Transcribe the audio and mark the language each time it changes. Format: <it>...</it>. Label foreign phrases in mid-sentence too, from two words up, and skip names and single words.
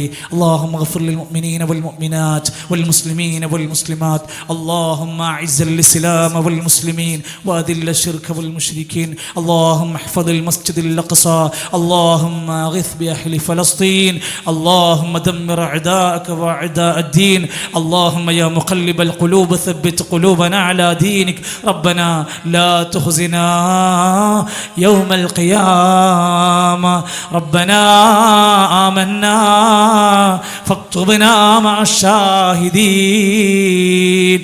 <ar>اللهم اغفر للمؤمنين والمؤمنات والمسلمين والمسلمات. اللهم أعز الإسلام والمسلمين وأذل الشرك والمشركين. اللهم احفظ المسجد الأقصى. اللهم أغث بأهل فلسطين. اللهم دمر أعداءك وأعداء الدين. اللهم يا مقلب القلوب ثبت قلوبنا على دينك. ربنا لا تخزنا يوم القيامة. ربنا آمنا فاكتبنا مع الشاهدين.</ar>